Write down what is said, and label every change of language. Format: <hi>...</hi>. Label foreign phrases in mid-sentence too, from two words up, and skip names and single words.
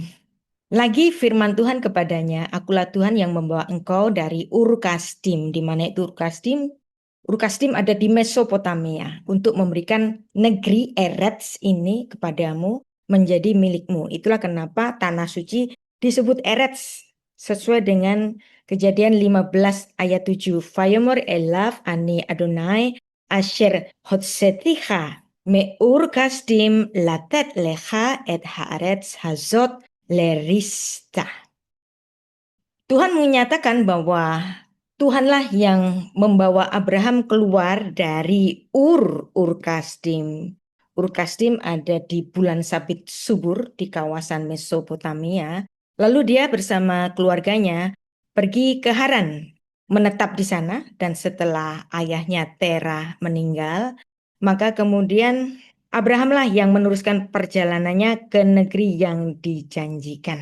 <id>Lagi firman Tuhan kepadanya, akulah Tuhan yang membawa engkau dari Ur Kasdim. Di mana itu Ur Kasdim? Ur Kasdim ada di Mesopotamia untuk memberikan negeri Eretz ini kepadamu menjadi milikmu. Itulah kenapa tanah suci disebut Eretz sesuai dengan Kejadian 15 ayat 7.</id> <he>ויאמר אליו אני אדני אשר הוצאתיך מ אור כשדים לתת לך את הארץ הזאת לרשתה.</he> <id>Tuhan menyatakan bahwa Tuhanlah yang membawa Abraham keluar dari Ur Kasdim. Ur Kasdim ada di Bulan Sabit Subur di kawasan Mesopotamia. Lalu dia bersama keluarganya pergi ke Haran, menetap di sana, dan setelah ayahnya Terah meninggal, maka kemudian Abrahamlah yang meneruskan perjalanannya ke negeri yang dijanjikan.</id>